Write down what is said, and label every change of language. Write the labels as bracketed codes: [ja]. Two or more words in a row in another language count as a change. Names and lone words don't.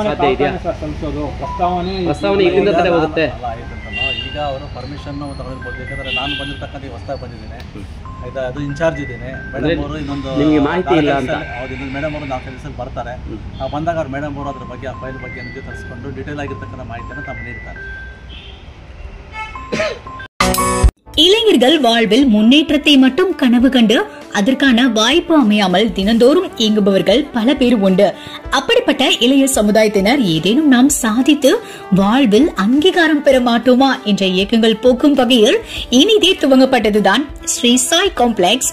[kn] ಸಾಧ್ಯ ಇದೆಯಾ? ಪ್ರಸ್ತಾವನೆ ಇಲ್ಲಿಂದ ತಲೆ ಹೋಗುತ್ತೆ. ಈಗ ಅವರು ಪರ್ಮಿಷನ್ನು ತಗೊಂಡಿರ್ಬೋದು. ಯಾಕಂದರೆ ನಾನು ಬಂದಿರ್ತಕ್ಕಂಥ ಹೊಸದಾಗಿ ಬಂದಿದ್ದೀನಿ, ಆಯ್ತಾ? ಅದು ಇನ್ಚಾರ್ಜ್ ಇದ್ದೀನಿ. ಮೇಡಮ್ ಅವರು ಇನ್ನೊಂದು ಮಾಹಿತಿ ಇಲ್ಲ ಅಂತ ಇನ್ನೊಂದು ಮೇಡಮ್ ಅವರು 4 ದಿವಸಕ್ಕೆ ಬರ್ತಾರೆ. ಬಂದಾಗ ಅವ್ರು ಮೇಡಮ್ ಅವರು ಅದ್ರ ಬಗ್ಗೆ ಆ ಫೈಲ್ ಬಗ್ಗೆ ನಿಮಗೆ ತರಿಸ್ಕೊಂಡು ಡೀಟೇಲ್ ಆಗಿರ್ತಕ್ಕಂಥ ಮಾಹಿತಿಯನ್ನು ತಮ್ಮ ನೀಡ್ತಾರೆ. [ta] இளைஞர்கள் வாழ்வில் முன்னேற்றத்தை மட்டும் கனவு கண்டு அதற்கான வாய்ப்பு அமையாமல் தினந்தோறும் இயங்குபவர்கள் பல பேர் உண்டு. அப்படிப்பட்ட இளைய சமுதாயத்தினர் ஏதேனும் நாம் சாதித்து வாழ்வில் அங்கீகாரம் பெற மாட்டோமா என்ற இயக்கங்கள் போக்கும் வகையில் இனிதே துவங்கப்பட்டதுதான் ஸ்ரீ சாய் காம்ப்ளெக்ஸ்.